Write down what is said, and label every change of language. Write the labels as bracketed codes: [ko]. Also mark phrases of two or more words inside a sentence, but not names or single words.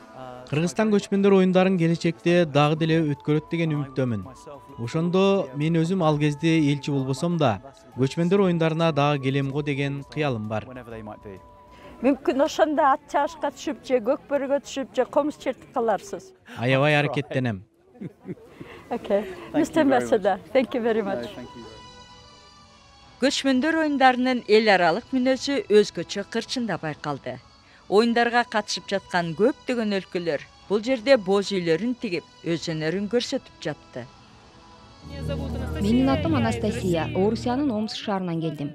[ky] Кыргызстан көчмөндөр оюндарын келечекте дагы деле өткөрөт деген үмүттөмүн. Ошондо мен өзүм ал кезде элчи болбосом да, көчмөндөр оюндарына дагы келем го деген кыялым бар. Мүмкін ошонда ат чабышка түшүп же көкбөрөгө түшүп же комуз чертип каларсыз. Аябай аракеттенем. [en] Okay. Mr. Ambassador, thank you very much. [ky] Көчмөндөр оюндарынын эл аралык мүнөзү өзгөчө кырчында байкалды. Оюндарга катышып жаткан көптөгөн өлкөлөр бул жерде боз үйлөрүн тигип, өз өнөрүн көрсөтүп жатты. Менин атым Анастасия, Орусиянын Омск шаарынан келдим.